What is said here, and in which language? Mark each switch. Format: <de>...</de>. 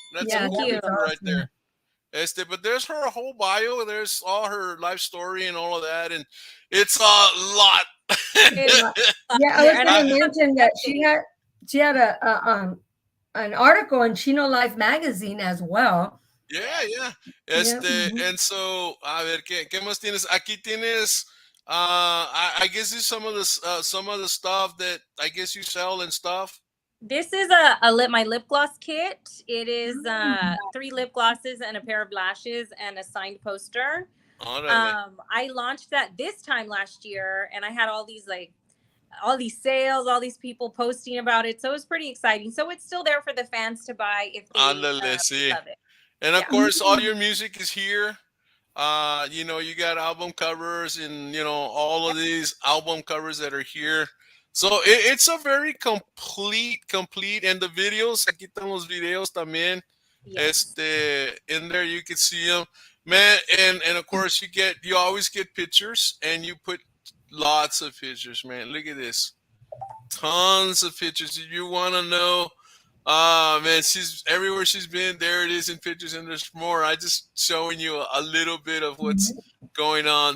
<en>That's a cool picture right there. But there's her whole bio. There's all her life story and all of that, and it's a lot. Yeah, I was going to mention that she had an article in Chino Life magazine as well. Yeah. And so,</en> <es>a ver, ¿qué más tienes? Aquí tienes,</es> <en>I guess this is some of the stuff that I guess you sell and stuff. This is my lip gloss kit. It is 3 lip glosses and a pair of lashes and a signed poster. I launched that this time last year, and I had all these sales, all these people posting about it. So it was pretty exciting. So it's still there for the fans to buy if they love it. And of course, all your music is here. You got album covers and, all of these album covers that are here. So it's a very complete, and the videos,</en> <es>aquí están los videos también.</es> <en>Yes. In there you can see them, man. And of course you always get pictures, and you put lots of pictures, man. Look at this, tons of pictures. If you want to know, man, she's everywhere she's been. There it is in pictures, and there's more. I just showing you a little bit of what's going on.</en>